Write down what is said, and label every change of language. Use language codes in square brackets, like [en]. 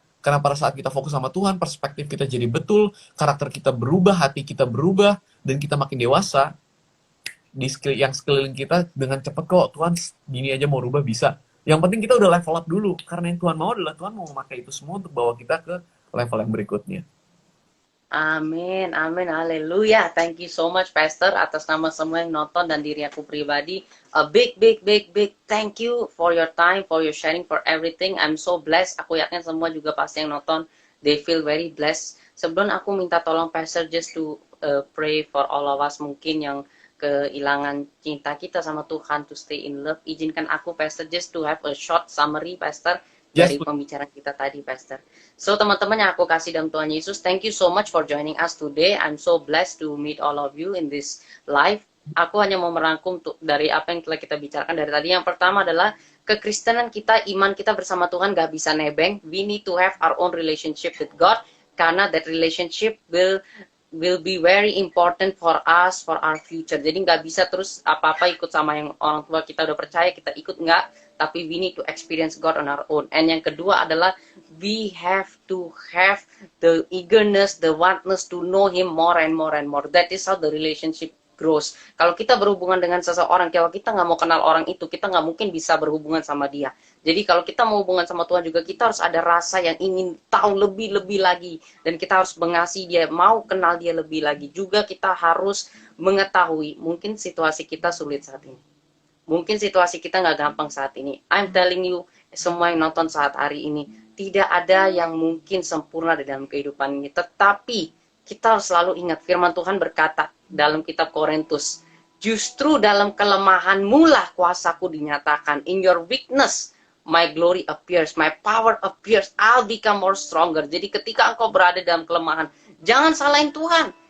[id] Karena pada saat kita fokus sama Tuhan, perspektif kita jadi betul, karakter kita berubah, hati kita berubah, dan kita makin dewasa, yang sekeliling kita dengan cepat kok, Tuhan gini aja mau rubah bisa. Yang penting kita udah level up dulu, karena yang Tuhan mau adalah Tuhan mau memakai itu semua untuk bawa kita ke level yang berikutnya. Amin, amin, haleluya. [en] Thank you so much, [id] Pastor, atas nama semua yang nonton dan diri aku pribadi. [en] A big, big, big, big thank you for your time, for your sharing, for everything. I'm so blessed. [id] Aku yakin semua juga pasti yang nonton, [en] they feel very blessed. [id] Sebelum aku minta tolong Pastor [en] just to pray for all of us [id] mungkin yang kehilangan cinta kita sama Tuhan, [en] to stay in love. [id] Izinkan aku, [en] Pastor, just to have a short summary, Pastor, Yes, [id] dari pembicaraan kita tadi, Pastor. [en] So, [id] teman-teman yang aku kasih dalam Tuhan Yesus, [en] thank you so much for joining us today. I'm so blessed to meet all of you in this live. [id] Aku hanya mau merangkum dari apa yang telah kita bicarakan dari tadi. Yang pertama adalah kekristenan kita, iman kita bersama Tuhan gak bisa nebeng. [en] We need to have our own relationship with God, [id] karena [en] that relationship will be very important for us, for our future. Jadi nggak bisa terus apa-apa ikut sama yang orang tua kita udah percaya, kita ikut nggak. [id] Tapi [en] we need to experience God on our own. And [id] yang kedua adalah [en] we have to have the eagerness, the wantness to know Him more and more and more. That is how the relationship grows. [id] Kalau kita berhubungan dengan seseorang, kalau kita nggak mau kenal orang itu, kita nggak mungkin bisa berhubungan sama dia. Jadi kalau kita mau hubungan sama Tuhan juga, kita harus ada rasa yang ingin tahu lebih-lebih lagi. Dan kita harus mengasihi dia, mau kenal dia lebih lagi. Juga kita harus mengetahui, mungkin situasi kita sulit saat ini. Mungkin situasi kita nggak gampang saat ini. [en] I'm telling you, [id] semua yang nonton saat hari ini, tidak ada yang mungkin sempurna di dalam kehidupan ini. Tetapi kita harus selalu ingat, firman Tuhan berkata dalam kitab Korintus, justru dalam kelemahanmu lah kuasaku dinyatakan. [en] In your weakness, my glory appears, my power appears, I'll become more stronger. [id] Jadi ketika engkau berada dalam kelemahan, jangan salahin Tuhan.